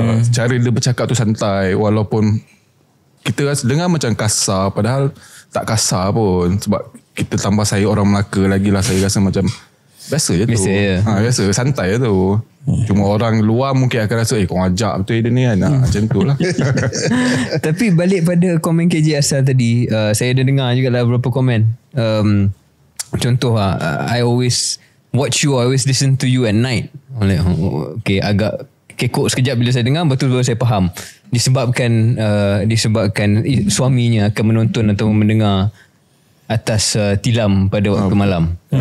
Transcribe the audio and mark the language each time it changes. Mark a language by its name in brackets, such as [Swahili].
[Malay] Cara dia bercakap tu santai, walaupun kita rasa dengar macam kasar, padahal tak kasar pun, sebab kita tambah saya orang Melaka lagi lah. Saya rasa macam biasa je tu. Biasa, santai je tu. Cuma orang luar mungkin akan rasa kau ajak betul dia ni kan. Macam tu lah. Tapi balik pada komen KJ Asal tadi, saya ada dengar juga lah beberapa komen. [English] Contoh I always watch you, I always listen to you at night. [Malay] Okay, agak kekok sekejap bila saya dengar, betul-betul saya faham. Disebabkan suaminya akan menonton atau mendengar atas tilam pada waktu malam.